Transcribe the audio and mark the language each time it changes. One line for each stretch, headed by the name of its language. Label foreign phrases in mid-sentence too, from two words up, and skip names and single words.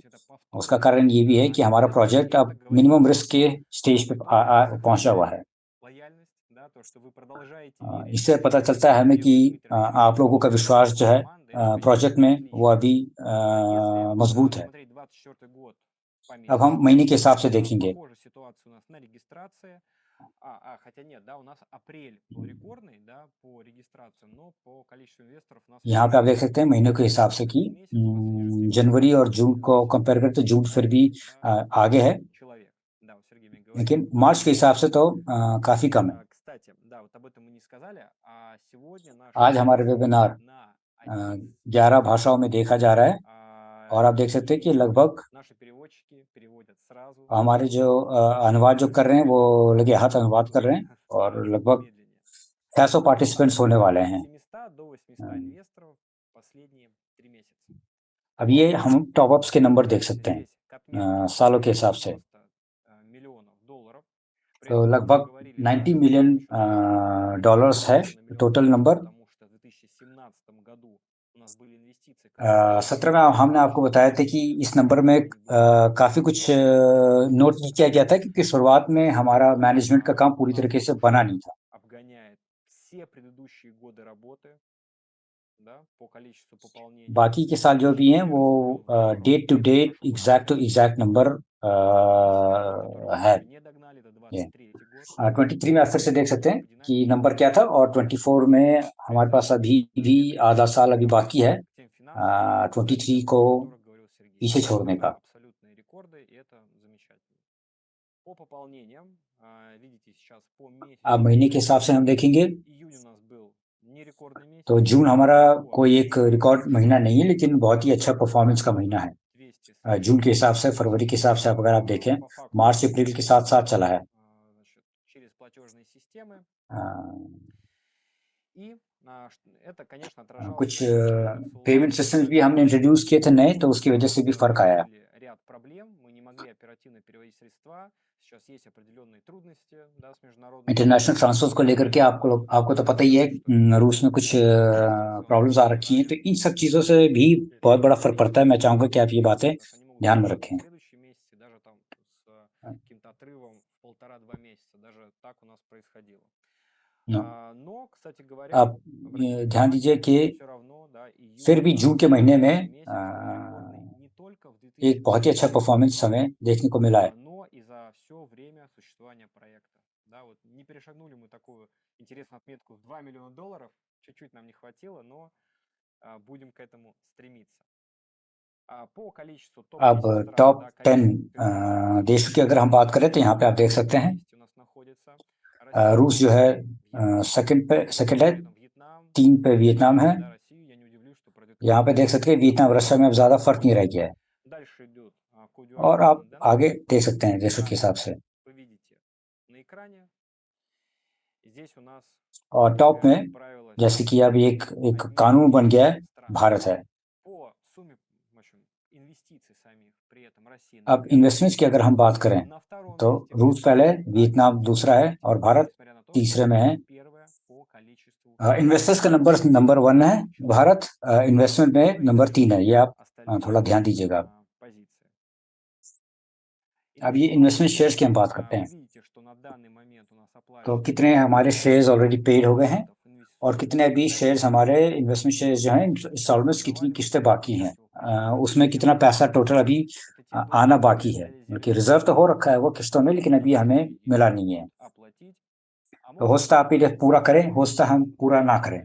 Hindi: उसका कारण ये भी है कि हमारा प्रोजेक्ट अब
English: minimum risk
Hindi: के स्टेज पे पहुंचा हुआ है। इससे पता चलता है हमें कि आप लोगों का विश्वास जो है प्रोजेक्ट में वो अभी मजबूत है। अब हम महीने के हिसाब से देखेंगे।
Russian: хотя нет, да, у нас апрель был рекордный, да, по регистрациям, но по количеству инвесторов у нас...
Hindi: यहाँ पे आप देख सकते हैं महीनों के हिसाब से कि जनवरी और जून को कंपेयर करें तो जून फिर भी आगे है, लेकिन मार्च के हिसाब से तो काफ़ी कम है। आज हमारे वेबिनार 11 भाषाओं में देखा जा रहा है और आप देख सकते हैं कि लगभग
Russian: Наши переводчики переводят сразу,
Hindi: हमारे जो अनुवाद जो कर रहे हैं वो लगे हाथ अनुवाद कर रहे हैं और
Russian: гораздо
Hindi: लगभग
Russian: медленнее.
Hindi: 600 पार्टिसिपेंट्स होने वाले हैं।
Russian: 700 до 800 हम्म, инвесторов последние 3 месяца.
Hindi: अब ये हम
English: top ups
Hindi: के नंबर देख सकते हैं
Russian: Здесь к отметке
Hindi: सालों के हिसाब से।
Russian: 90 миллионов долларов. При
Hindi: तो
Russian: этом мы
Hindi: लगभग
Russian: говорили,
Hindi: 90
Russian: что
Hindi: मिलियन
Russian: насчет
Hindi: डॉलर्स है
Russian: на миллион
Hindi: टोटल
Russian: долларов,
Hindi: नंबर।
Russian: потому что в 2017 году у нас были инвестиции, которые
Hindi: 17 में हमने आपको बताया था कि इस नंबर में काफ़ी कुछ नोट नहीं किया गया था क्योंकि शुरुआत में हमारा मैनेजमेंट का काम पूरी तरीके से बना नहीं था।
Russian: обгоняет все предыдущие годы работы, да, по количеству пополнения.
Hindi: बाकी के साल जो भी हैं वो
English: date to date exact to exact
Hindi: नंबर है।
Russian: Не догнали до
Hindi: ये
Russian: 23 год.
Hindi: 23 में अक्सर से देख सकते हैं कि नंबर क्या था और 24 में हमारे पास अभी भी आधा साल अभी बाकी है 23 को पीछे छोड़ने का।
Russian: Абсолютные рекорды, и это замечательно. По пополнениям, видите сейчас по
Hindi: अब महीने के हिसाब से हम देखेंगे
Russian: июнь у нас был не рекордный месяц.
Hindi: तो जून हमारा कोई एक रिकॉर्ड महीना नहीं है लेकिन बहुत ही अच्छा परफॉर्मेंस का महीना है। 200 जून के हिसाब से, फरवरी के हिसाब से अगर आप देखें, मार्च अप्रैल के साथ साथ चला है।
Russian: значит, через платежные системы. И это, конечно, отражалось
Hindi: कुछ
Russian: на индексах
Hindi: पेमेंट
Russian: Solar.
Hindi: सिस्टम्स भी हमने इंट्रोड्यूस किए थे नए, तो उसकी वजह से भी फर्क आया है।
Russian: Были ряд проблем, мы не могли оперативно переводить средства. Сейчас есть определенные трудности, да, с международными.
English: international transfers
Hindi: को लेकर के आपको तो पता ही है, रूस में कुछ प्रॉब्लम्स आ रखी हैं, तो इन सब चीज़ों से भी बहुत बड़ा फर्क पड़ता है। मैं चाहूँगा कि आप ये बातें ध्यान में रखें।
Russian: Следующие месяцы, даже там с каким-то отрывом в 1,5-2 месяца, даже так у нас происходило. Но, кстати говоря,
Hindi: आप ध्यान दीजिए कि
Russian: все равно, да, июнь
Hindi: फिर भी जून के महीने में
Russian: месяц был рекордный не только в
Hindi: एक बहुत ही अच्छा 2020 परफॉर्मेंस हमें देखने को मिला है।
Russian: но и за все время существования проекта. Да, вот не перешагнули мы такую интересную отметку в 2 миллиона долларов, чуть-чуть нам не хватило, но будем к этому стремиться. По количеству
Hindi: अब
Russian: топ-10
Hindi: टॉप
Russian: стран, да,
Hindi: 10
Russian: количество
Hindi: देशों की अगर हम बात करें तो यहाँ पे आप देख सकते हैं
Russian: у нас находится. Россия,
Hindi: रूस जो है
Russian: Вьетнам,
Hindi: सेकंड है,
Russian: при этом Вьетнам,
Hindi: 3 पे वियतनाम है।
Russian: да, Россию я не удивлюсь, что пройдет.
Hindi: यहाँ पे देख सकते हैं वियतनाम रशिया में अब ज़्यादा फर्क नहीं रह गया है।
Russian: Дальше идет
Hindi: और आप आगे देख सकते हैं देशों के हिसाब से।
Russian: Вы видите на экране. Здесь у нас
Hindi: और टॉप में जैसे कि अब एक कानून बन गया है, भारत है।
Russian: по сумме, в общем, инвестиций самих, при этом Россия
Hindi: अब इन्वेस्टमेंट्स की अगर हम बात करें
Russian: на втором
Hindi: तो
Russian: месте
Hindi: रूस पहले, वियतनाम दूसरा है और भारत
Russian: несмотря на то,
Hindi: तीसरे में है।
Russian: первое по количеству
Hindi: इन्वेस्टर्स का नंबर 1 है भारत, इन्वेस्टमेंट में नंबर 3 है। ये आप थोड़ा ध्यान दीजिएगा।
Russian: позиции.
Hindi: अब ये
English: investment shares
Hindi: की हम बात करते
Russian: Вы
Hindi: हैं,
Russian: видите, что на данный момент у нас
Hindi: तो
Russian: оплачено
Hindi: कितने हमारे शेयर्स
English: already paid
Hindi: हो गए हैं और
Russian: инвестиционных
Hindi: कितने अभी शेयर्स हमारे
English: investment shares
Hindi: जो हैं इंस्टॉलमेंट्स कितनी किस्तें बाकी हैं, उसमें कितना पैसा टोटल अभी आना बाकी है। बल्कि रिजर्व तो हो रखा है वो किस्तों में, लेकिन अभी हमें मिला नहीं है।
Russian: оплатить.
Hindi: तो हो सकता है आप ये पूरा करें, हो सकता है हम पूरा ना करें।